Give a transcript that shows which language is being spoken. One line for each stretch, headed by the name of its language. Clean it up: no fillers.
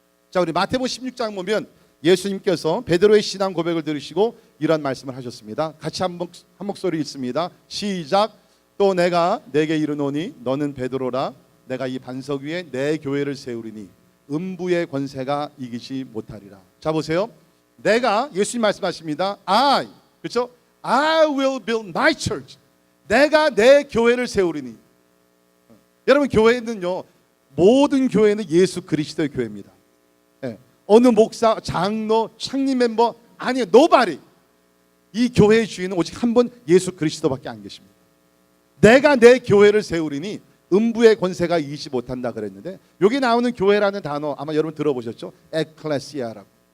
Korean: 자, 우리 마태복음 16장 보면 예수님께서 베드로의 신앙 고백을 들으시고 이런 말씀을 하셨습니다. 같이 한 목소리 읽습니다. 시작. 또 내가 내게 이르노니 너는 베드로라. 내가 이 반석 위에 내 교회를 세우리니 음부의 권세가 이기지 못하리라. 자, 보세요. 내가, 예수님 말씀하십니다. 그렇죠?
English: I will build my church.
Korean: 내가 내 교회를 세우리니. 여러분, 교회는요, 모든 교회는 예수 그리스도의 교회입니다. 예. 어느 목사, 장로, 창립 멤버 아니에요.
English: nobody.
Korean: 이 교회의 주인은 오직 한 분 예수 그리스도밖에 안 계십니다. 내가 내 교회를 세우리니 음부의 권세가 이기지 못한다 그랬는데, 여기 나오는 교회라는 단어 아마 여러분 들어보셨죠? 에클레시아라고.